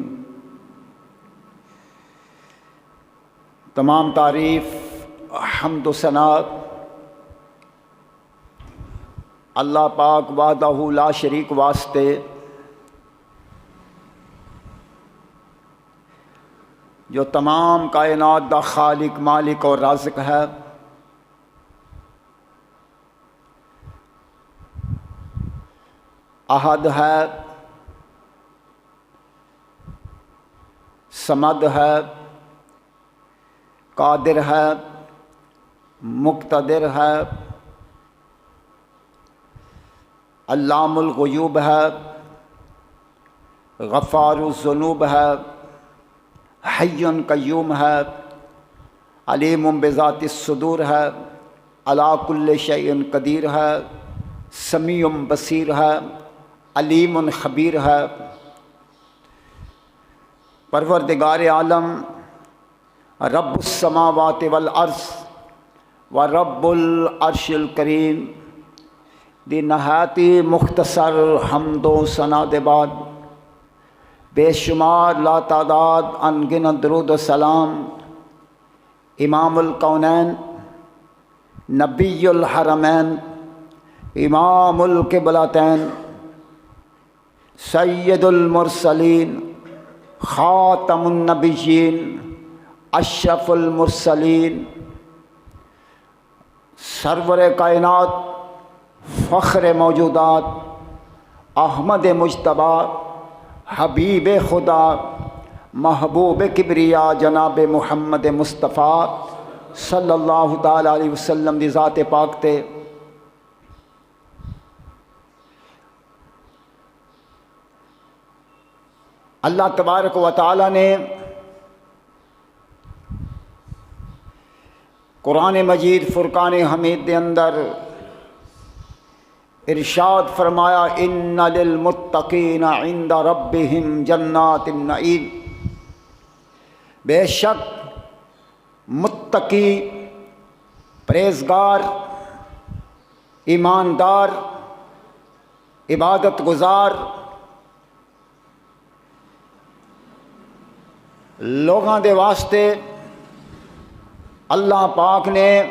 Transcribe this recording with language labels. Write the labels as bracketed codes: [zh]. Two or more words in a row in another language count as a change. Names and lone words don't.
[pa] تمام تعریف حمد و ثنا اللہ پاک [ar] وحدہ لا شریک [pa] واسطے جو تمام کائنات دا خالق مالک اور رازق ہے، احد ہے، صمد ہے، قادر ہے, مقتدر ہے, [ar] علام الغيوب है, غفار الذنوب है, حي قيوم है, عليم بذات الصدور है, على كل شيء قدير है, سميع بصير है, عليم خبير है। [pa] پروردگار عالم [ar] رب السماوات والأرض ورب العرش الكريم [pa] دی نہایتی مختصر حمد و ثنا دے بعد بے شمار لاتعداد ان گنت درود و سلام [ar] امام الكونين نبي الحرمين امام القبلتين سيد المرسلين خاتم النبيين أشرف المرسلين [pa] سرور کائنات فخر موجودات احمد مجتبیٰ حبیب خدا محبوب کبریا جناب محمد مصطفیٰ [ar] صلى الله تعالى عليه وسلم [pa] دی ذات پاک تے [ur] अल्लाह [ar] تبارك وتعالى [ur] نے قرآن مجید فرقان حمید کے اندر ارشاد فرمایا, [ar] إن للمتقين عند ربهم جنات النعيم. [pa] بے شک متقی، پرہیزگار، ایماندار، عبادت گزار لوگوں دے واسطے اللہ پاک نے